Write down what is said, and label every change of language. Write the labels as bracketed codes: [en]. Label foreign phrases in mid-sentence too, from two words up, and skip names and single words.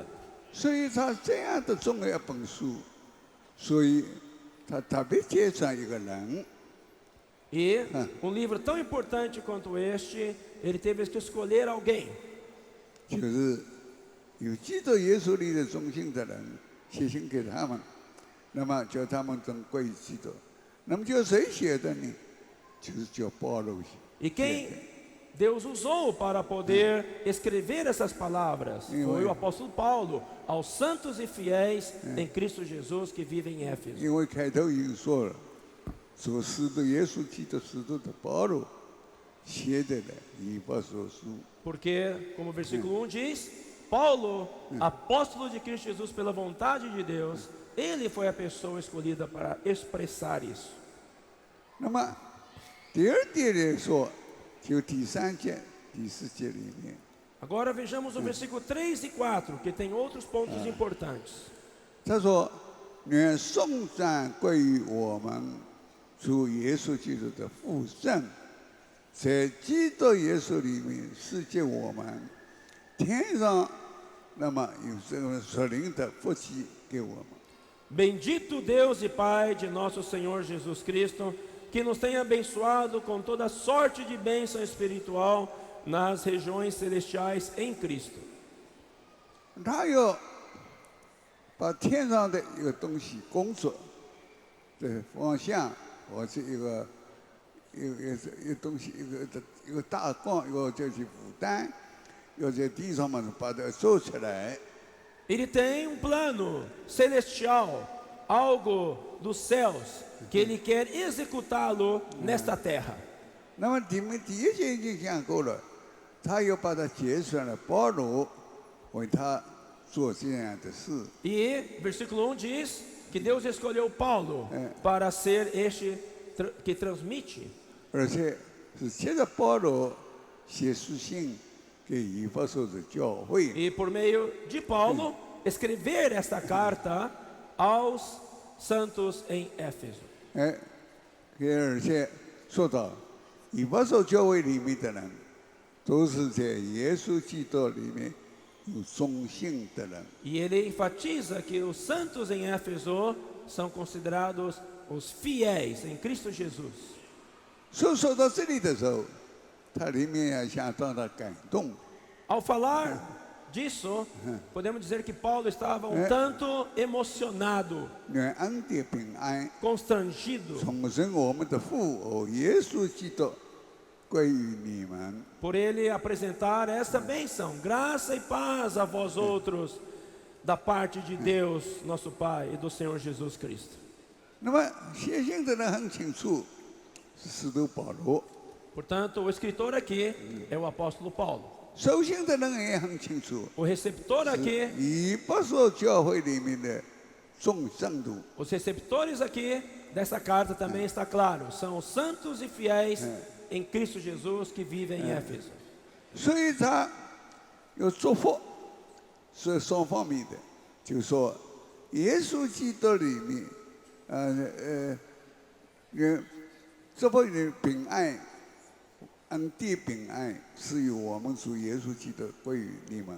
[zh] 所以他这样的重要一本书，所以他特别介绍一个人。 [pt] E um livro tão importante quanto este, ele teve que escolher alguém. [zh] 就是有基督耶稣里的忠心的人，写信给他们， 那么叫他们等归于基督。那么叫谁写的呢？就是叫保罗写。 [pt] E quem Deus usou para poder escrever essas palavras foi o apóstolo Paulo aos santos e fiéis em Cristo Jesus que vivem em Éfeso. [zh] 因为开头已经说了，做使徒耶稣基督使徒的保罗写的了以弗所书。 [pt] Porque, como o versículo 1 diz, Paulo, apóstolo de Cristo Jesus pela vontade de Deus, ele foi a pessoa escolhida para expressar isso. [zh] 那么第二点来说，就第3节、第4节里面， [pt] Agora vejamos o versículo 3 e 4, que tem outros pontos importantes. [zh] 他说：“愿颂赞归于我们主耶稣基督的父神，在基督耶稣里面赐给我们天上那么有这个属灵的福气给我们。” [pt] Bendito Deus e Pai de nosso Senhor Jesus Cristo, que nos tem abençoado com toda sorte de bênção espiritual nas regiões celestiais em Cristo. [zh] 他要把天上的一个东西工作的方向，或者一个东西，一个大纲，一个就是负担，要在地上嘛把它做出来。 [pt] Ele tem um plano celestial, algo dos céus, que ele quer executá-lo nesta terra. [zh] 那么你们第一节已经讲过了，他要把它节选了保罗，为他做这样的事。 [pt] E versículo 1 diz que Deus escolheu Paulo para ser este que transmite. [zh] 而且是借着保罗写书信给以弗所的教会。 [pt] E por meio de Paulo, escrever esta carta aos santos em Éfeso. [zh] 而且说到以弗所教会里面的人，都是在耶稣基督里面有忠心的人。 [pt] E ele enfatiza que os santos em Éfeso são considerados os fiéis em Cristo Jesus. [zh] 所以说到这里的时候，他里面也相当的感动。 [pt] Ao falar disso, podemos dizer que Paulo estava um tanto emocionado, [zh] 愿恩典平安 [pt] constrangido [zh] 重生我们的父和耶稣基督归于你们。 [pt] por ele apresentar essa bênção, graça e paz a vós outros, da parte de Deus, nosso Pai, e do Senhor Jesus Cristo. [zh] 那么写信的人很清楚，是使徒保罗； [pt] Portanto, o escritor aqui é o apóstolo Paulo. [zh] 收信的人也很清楚， [pt] O receptor aqui, [zh] 以弗所教会里面的众圣徒。 [pt] os receptores aqui dessa carta também está claro, são os santos e fiéis em Cristo Jesus que vivem em Éfeso. [zh] 所以他有祝福，是双方面的，就是说耶稣基督里面，祝福的平安。恩典平安是由我们主耶稣基督归于你们。